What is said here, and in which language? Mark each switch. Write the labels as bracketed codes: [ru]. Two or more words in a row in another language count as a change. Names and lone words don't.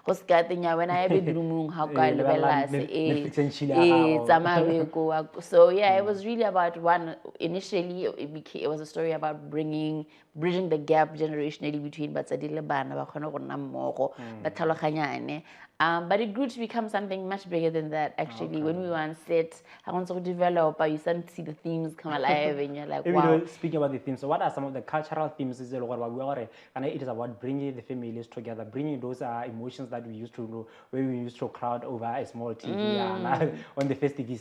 [en] So it was really about initially it was a story about bridging the gap generationally between [tn] Batsadi le Bana ba khona go nna mmogo ba tlhaloganyane. [en] But it grew to become something much bigger than that, actually. When we were on set, I wanted to develop, you start to see the themes come alive, and you're like, wow. Speaking about the themes, so what are some of the cultural themes? It is about bringing the families together, bringing those emotions that we used to know, where we used to crowd over a small TV on the festivities.